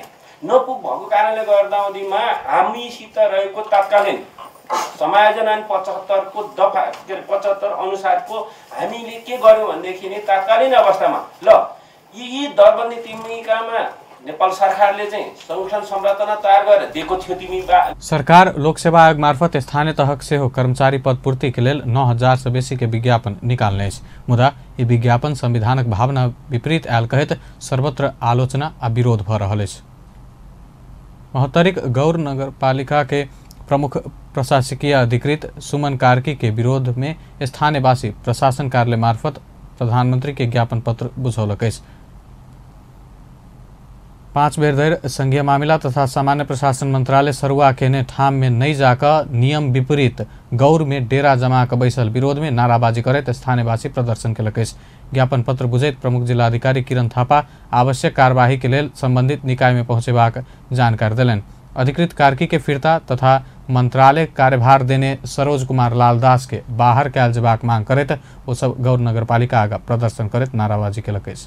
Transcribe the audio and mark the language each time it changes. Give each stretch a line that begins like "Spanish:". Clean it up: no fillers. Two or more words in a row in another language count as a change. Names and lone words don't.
Nepali: नपुग भएको कारणले गर्दामा हामीसित रहेको तत्कालीन समायोजन ऐन 75 को दफा 75 अनुसारको हामीले के गर्यौं भनेदेखि नि तत्कालीन अवस्थामा ल यी दरबन्दी तिमीकामा नेपाल सरकारले चाहिँ संगठन संरचना तयार गरेर दिएको थियो तिमी।
Maithili: सरकार लोकसेवा आयोग मार्फत स्थानीय तहक से हो कर्मचारी पदपूर्ति के लेल 9000 से बेसी के विज्ञापन निकाल्ने अछि। मुदा यी विज्ञापन संविधानक भावना विपरीत आयल कहैत सर्वत्र आलोचना आ विरोध भ रहल अछि। महोत्तरीक गौर नगरपालिका के प्रमुख प्रशासकीय अधिकृत सुमन कार्की के विरोध में स्थानीयवासी प्रशासन कार्यालय मार्फत प्रधानमंत्री के ज्ञापन पत्र बुझौलक अछि। 5 बेर धरि संघीय मामिला तथा सामान्य प्रशासन मंत्रालय सरुआ केने ठाम में नहीं जाकर नियम विपरीत गौर में डेरा जमा कर बैसल विरोध में नाराबाजी करैत स्थानीयवासी प्रदर्शन केलक अछि। ज्ञापन पत्र बुझैत प्रमुख जिलाधिकारी किरण थापा आवश्यक कार्यवाही के लेल संबंधित निकाय में पहुंचेबाक जानकारी देलनि। अधिकृत कार्की के फिरता तथा मंत्रालय कार्यभार देने सरोज कुमार लाल दास के बाहर कयल जेबाक मांग करैत ओ सब गौर नगरपालिका आगा प्रदर्शन करैत नाराबाजी केलक अछि।